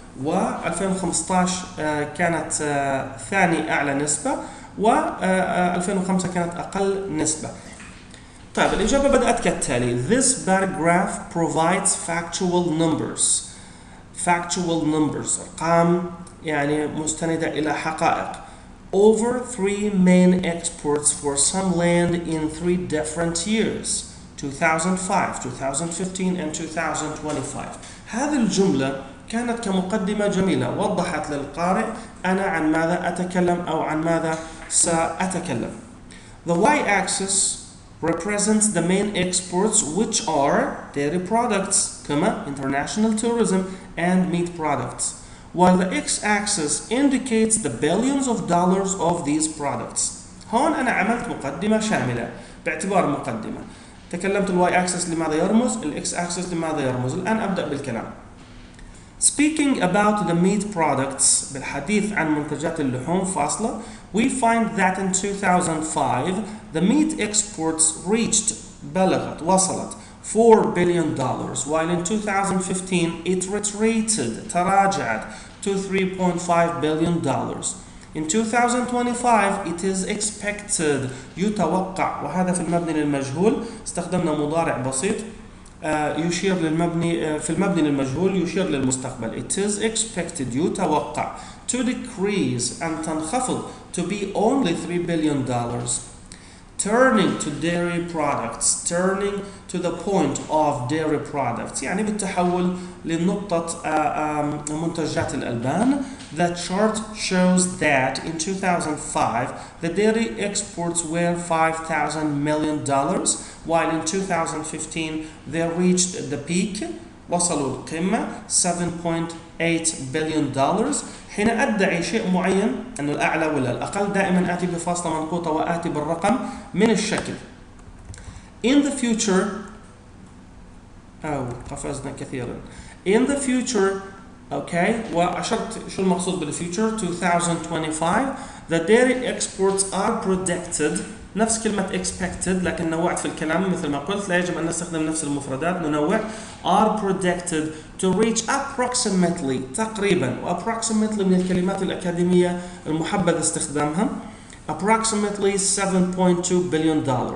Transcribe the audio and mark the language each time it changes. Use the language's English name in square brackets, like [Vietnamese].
[Arabic] و2015 كانت ثاني أعلى نسبة، و2005 كانت أقل نسبة. طيب الإجابة بدأت كالتالي. [English] This paragraph provides factual numbers. [Arabic] factual numbers أرقام يعني مستندة إلى حقائق. [English] Over 3 main exports for some land in 3 different years. 2005, 2015 and 2025. [Arabic] هذه الجملة كانت كمقدمة جميلة، وضحت للقارئ أنا عن ماذا أتكلم أو عن ماذا سأتكلم. [English] The y-axis represents the main exports, which are dairy products, international tourism and meat products, while the x-axis indicates the billions of dollars of these products. [Arabic] هون أنا عملت مقدمة شاملة باعتبار مقدمة. تكلمت الواي اكسس لماذا يرمز، الاكس اكسس لماذا يرمز. الآن أبدأ بالكلام. [English] Speaking about the meat products، [Arabic] بالحديث عن منتجات اللحوم فاصلة، [English] we find that in 2005 the meat exports reached [Arabic] وصلت [English] $4 billion, while in 2015 it retreated [Arabic] تراجعت [English] to $3.5 billion. In 2025 it is expected [Arabic] يتوقع، وهذا في المبني للمجهول استخدمنا مضارع بسيط يشير للمبني، في المبني للمجهول يشير للمستقبل. [English] It is expected [Arabic] يتوقع [English] to decrease [Arabic] أن تنخفض [English] to be only $3 billion. Turning to dairy products, turning to the point of dairy products [Arabic] يعني بالتحول لنقطة منتجات الألبان. [English] The chart shows that in 2005 the dairy exports were $5,000 million, while in 2015 they reached the peak [Arabic] وصلوا القمة [English] $7.8 billion. [Arabic] حين أدعي شيء معين أنه الأعلى ولا الأقل دائما آتي بفاصلة منقوطة وآتي بالرقم من الشكل. [English] In the future [Arabic] قفزنا كثيرا. [English] In the future [Arabic] وأشرت شو المقصود بالفيوتشر [English] 2025 the dairy exports are predicted، [Arabic] نفس كلمة expected لكن نوعت في الكلام مثل ما قلت، لا يجب أن نستخدم نفس المفردات، ننوع. [English] are predicted to reach approximately تقريبا، و approximately [Arabic] من الكلمات الأكاديمية المحبذ استخدامها، [English] approximately $7.2 billion.